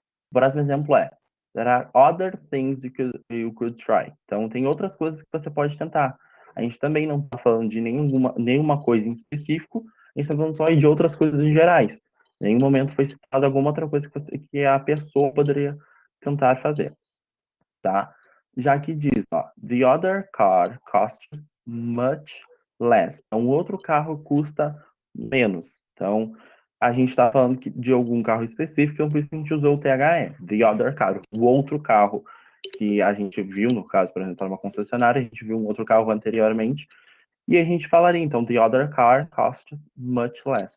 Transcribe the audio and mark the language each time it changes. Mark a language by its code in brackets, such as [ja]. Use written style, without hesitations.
[pt] O próximo exemplo é: [en] There are other things you could try. [pt] Então, tem outras coisas que você pode tentar. A gente também não está falando de nenhuma coisa em específico, a gente está falando só de outras coisas em gerais. Em nenhum momento foi citada alguma outra coisa que a pessoa poderia tentar fazer, tá? Já que diz, ó, [en] the other car costs much less. [pt] Então, o outro carro custa menos. Então, a gente está falando de algum carro específico, então por isso que a gente usou o THE, [en] the other car. [pt] O outro carro que a gente viu, no caso, por exemplo, tá numa concessionária, a gente viu um outro carro anteriormente, e a gente falaria, então, [en] the other car costs much less.